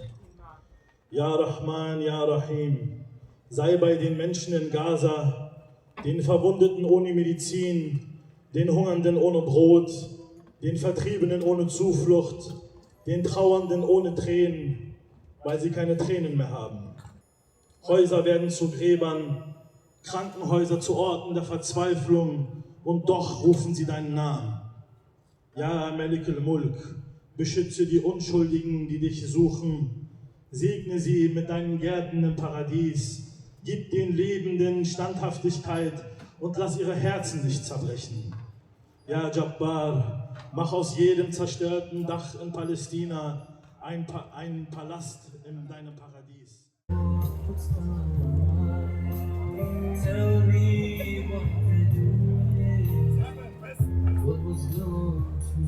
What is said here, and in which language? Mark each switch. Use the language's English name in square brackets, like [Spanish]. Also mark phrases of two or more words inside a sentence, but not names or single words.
[Arabic] يا رحمن، يا رحيم, [German] sei bei den Menschen in Gaza, den Verwundeten ohne Medizin, den Hungernden ohne Brot, den Vertriebenen ohne Zuflucht, den Trauernden ohne Tränen, weil sie keine Tränen mehr haben. Häuser werden zu Gräbern, Krankenhäuser zu Orten der Verzweiflung und doch rufen sie deinen Namen. Ja, Malik al-Mulk, beschütze die Unschuldigen, die dich suchen, segne sie mit deinen Gärten im Paradies, gib den Lebenden Standhaftigkeit und lass ihre Herzen nicht zerbrechen. Ja, Jabbar, mach aus jedem zerstörten Dach in Palästina einen Palast in deinem Paradies. [English] Tell me what was yours.